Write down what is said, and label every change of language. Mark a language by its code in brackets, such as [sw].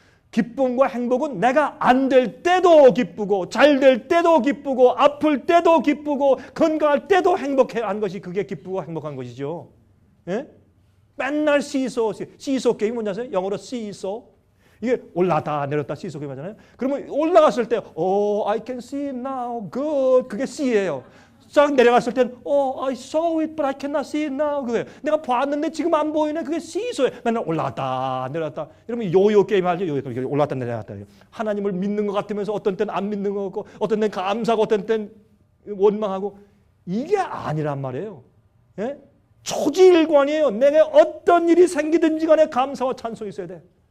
[ko] 기쁨과 행복은 내가 안 될 때도 기쁘고 잘 될 때도 기쁘고 아플 때도 기쁘고 건강할 때도 행복한 것이 그게 기쁘고 행복한 것이죠. 예? 맨날 시소 게임 뭔지 아세요? 영어로 시소. 이게 올라다 내렸다 시소 게임 하잖아요. 그러면 올라갔을 때 [en] I can see it now. [ko] good. 그게 C예요. 쫙 내려갔을 땐 [en] I saw it but I cannot see it now. [ko] 그거예요. 내가 봤는데 지금 안 보이네. 그게 시소예요. 맨날 올라갔다 내려갔다. 여러분 요요 게임 알죠? 요요 올라갔다 내려갔다. 하나님을 믿는 것 같으면서 어떤 때는 안 믿는 것 같고 어떤 때는 감사하고 어떤 때는 원망하고 이게 아니란 말이에요. 예? 초지일관이에요. 내게 어떤 일이 생기든지 간에 감사와 찬송이 있어야 돼.